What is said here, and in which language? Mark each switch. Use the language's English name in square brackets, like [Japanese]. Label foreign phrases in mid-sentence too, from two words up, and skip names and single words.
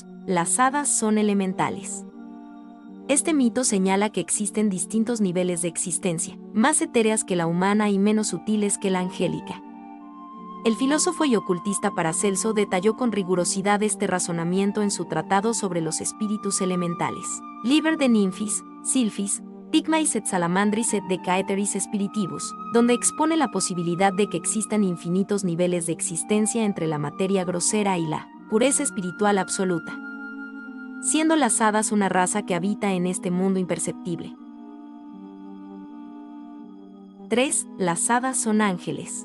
[Spanish] Las hadas son elementales. Este mito señala que existen distintos niveles de existencia, más etéreas que la humana y menos sutiles que la angélica. El filósofo y ocultista Paracelso detalló con rigurosidad este razonamiento en su tratado sobre los espíritus elementales, Liber de Nymphis, Sylphis, Pygmaeis et Salamandris et Decaeteris Spiritibus, donde expone la posibilidad de que existan infinitos niveles de existencia entre la materia grosera y la pureza espiritual absoluta, siendo las hadas una raza que habita en este mundo imperceptible. 3. Las hadas son ángeles.